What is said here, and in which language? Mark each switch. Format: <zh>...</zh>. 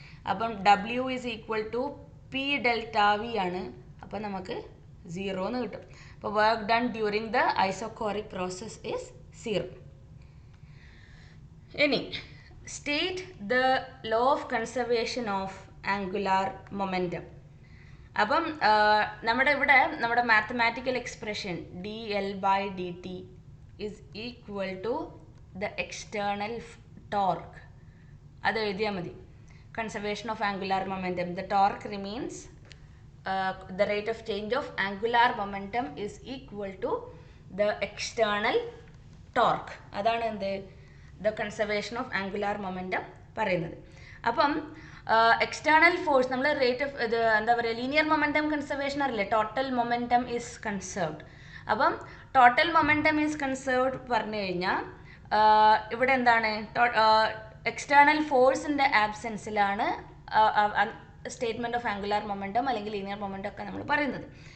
<ml>അപ്പം W is equal to P delta V ആണ്. അപ്പം നമുക്ക് 0 എന്ന് കിട്ടും. അപ്പോൾ</ml> <en>Work done during the isochoric process is 0.</en> <ml>ഇനി</ml> <en>State the law of conservation of angular momentum.</en> <ml>അപ്പം നമ്മുടെ mathematical expression</ml> <en>dL/dt is equal to the external torque.</en> <ml>അത് എഴുതിയാൽ മതി.</ml> <en>Conservation of angular momentum, the torque remains the rate of change of angular momentum is equal to the external torque.</en> <ml>അതാണ് എന്ത്</ml> <en>the conservation of angular momentum</en> <ml>പറയുന്നത്. അപ്പം external force നമ്മൾ rate of ഇത് എന്താ പറയുക ലീനിയർ മൊമെൻറ്റം കൺസർവേഷൻ അറിയില്ലേ,</ml> <en>Total momentum is conserved.</en> <ml>അപ്പം</ml> <en>total momentum is conserved</en> <ml>പറഞ്ഞു കഴിഞ്ഞാൽ ഇവിടെ എന്താണ് external ഫോഴ്സിൻ്റെ ആബ്സെൻസിലാണ് statement of angular momentum അല്ലെങ്കിൽ ലീനിയർ മൊമെൻറ്റം ഒക്കെ നമ്മൾ പറയുന്നത്.</ml>